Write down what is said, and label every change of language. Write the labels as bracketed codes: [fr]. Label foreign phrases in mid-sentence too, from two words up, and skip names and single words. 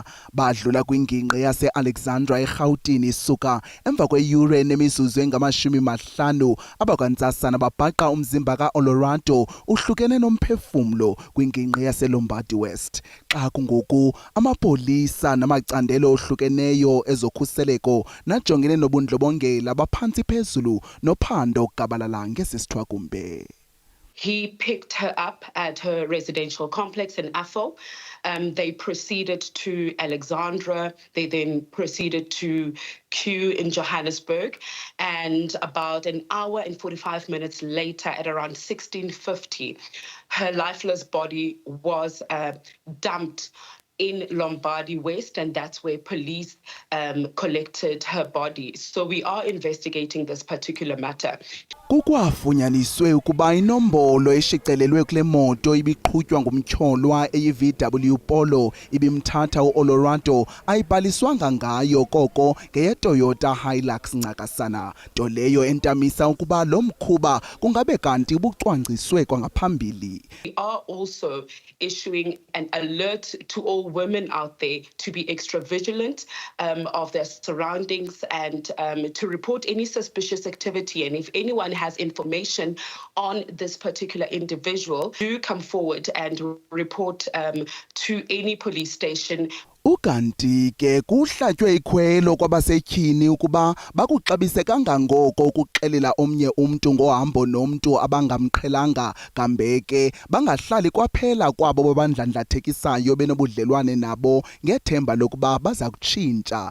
[xh] Badlula kwingingqi yase-Alexandra eRhawutini suka emva kweyure nemizuzu engama-50 abakwantsasana babhaqa umzimba kaOlorado uhlukene nomphefumlo kwingingqi yaseLombardy West. Xa kungoku amapolisa namacandelo ohlukeneyo ezokhuseleko najongene nobundlobongela baphantsi phezulu nophando gabalala ngesisithwakumbe. [en] He picked her up at her residential complex in Athol. They proceeded to Alexandra. They then proceeded to Kew in Johannesburg. And about an hour and 45 minutes later, at around 16:50, her lifeless body was dumped in Lombardy West, and that's where police collected her body. So we are investigating this particular matter. [xh] Kukwafunyaniswe ukuba inombolo eshicelelwe kule moto ibiqhutywa ngumtyholwa eyi-VW Polo ibimthatha uOlorado ayibhaliswanga ngayo koko ngeyeToyota Hilux ncakasana, nto leyo entamisa ukuba lo mkhuba kungabe kanti ubucwangciswe kwangaphambili. [en] We are also issuing an alert to all women out there to be extra vigilant of their surroundings and to report any suspicious activity. And if anyone has information on this particular individual, do come forward and report to any police station. [xh] Ukanti ke kuhlatywe ikhwelo kwabasetyhini ukuba bakuxabise kangangoko ukuxelela omnye umntu ngohambo nomntu abangamqhelanga, kambe ke bangahlali kwaphela kwabo babandlandlathekisayo benobudlelwane nabo ngethemba lokuba baza kutshintsha.